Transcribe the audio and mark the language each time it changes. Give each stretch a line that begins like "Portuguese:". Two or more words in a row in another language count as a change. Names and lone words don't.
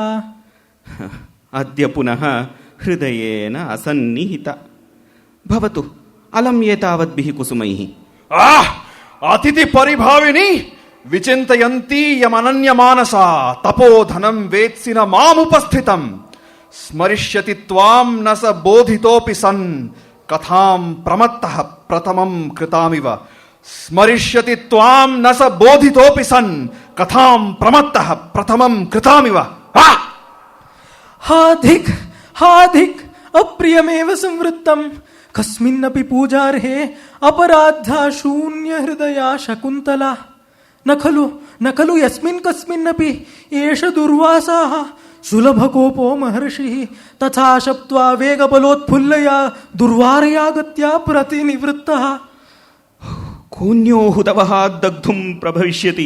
Sanskrit: ಅದ್ಯ ಪುನಃ ಹೃದಯೇನ ಅಸನ್ನಿಹಿತ. ಭವತು ಅಲಂ ಏತಾವದ್ಭಿಃ ಕುಸುಮೈಃ. ಅತಿಥಿ ಪರಿಭಾವಿನಿ ವಿಚಿಂತಯಂತಿ ಯಮನನ್ಯ ಮಾನಸ ತಪೋಧನಂ ವೇತ್ಸಿನ ಮಾಮುಪಸ್ಥಿತಂ ಸ್ಮರಿಷ್ಯತಿ ತ್ವಾಂ ನ ಸ ಬೋಧಿತೋಪಿ ಸನ್ ಕಥಾಂ ಪ್ರಮತ್ತಃ ಪ್ರಥಮಂ ಕೃತಾಮಿವ. ಸ್ಮರಿಷ್ಯತಿ ತ್ವಾಂ ನ ಸ ಬೋಧಿತೋಪಿ ಸನ್ ಕಥಾಂ ಪ್ರಮತ್ತಃ ಪ್ರಥಮಂ ಕೃತಾಮಿವ. ಹಾಧಿಕ್ ಹಾಧಿಕ್ ಅಪ್ರಿಯಮೇವ ಸಂವೃತ್ತಂ ಕಸ್ಮಿನ್ನಪಿ ಪೂಜಾರ್ಹೆ ಅಪರಾಧ ಶೂನ್ಯ ಹೃದಯ ಶಕುಂತಲಾ. ನ ಖಲು ಯಸ್ಮಿನ್ ಕಸ್ಮಿನ್ನಪಿ ಏಷ ದುರ್ವಾಸಾಃ ಸುಲಭಕೋಪೋ ಮಹರ್ಷಿಃ ತಥಾ ಶಪ್ತ್ವಾ ವೇಗಬಲೋತ್ಫುಲ್ಲಯ ದುರ್ವಾರಯಾಗತ್ಯ ಪ್ರತಿನಿವೃತ್ತಃ. ಕೂನ್ಯೋ ಹುತವಃ ದಗ್ಧುಂ ಪ್ರಭವಿಷ್ಯತಿ.